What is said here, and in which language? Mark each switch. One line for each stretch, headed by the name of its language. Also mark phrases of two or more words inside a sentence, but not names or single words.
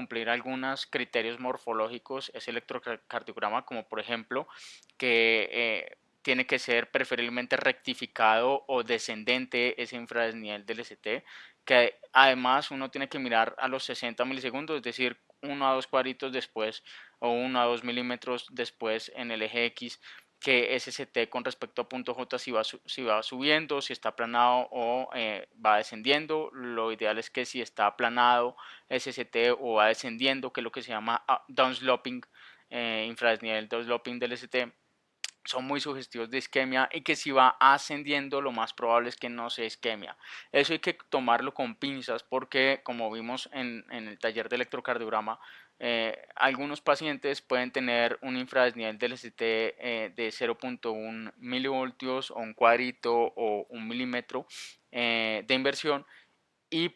Spanish: cumplir algunos criterios morfológicos ese electrocardiograma, como por ejemplo que tiene que ser preferiblemente rectificado o descendente ese infradesnivel del ST, que además uno tiene que mirar a los 60 milisegundos, es decir, 1 a 2 cuadritos después o 1 a 2 milímetros después en el eje X, que SST con respecto a punto J si va subiendo, si está aplanado o va descendiendo. Lo ideal es que si está aplanado SST o va descendiendo, que es lo que se llama downsloping, infradesnivel downsloping del ST, son muy sugestivos de isquemia, y que si va ascendiendo lo más probable es que no sea isquemia. Eso hay que tomarlo con pinzas porque como vimos en el taller de electrocardiograma, algunos pacientes pueden tener un infradesnivel del ST de 0.1 milivoltios o un cuadrito o un milímetro de inversión, y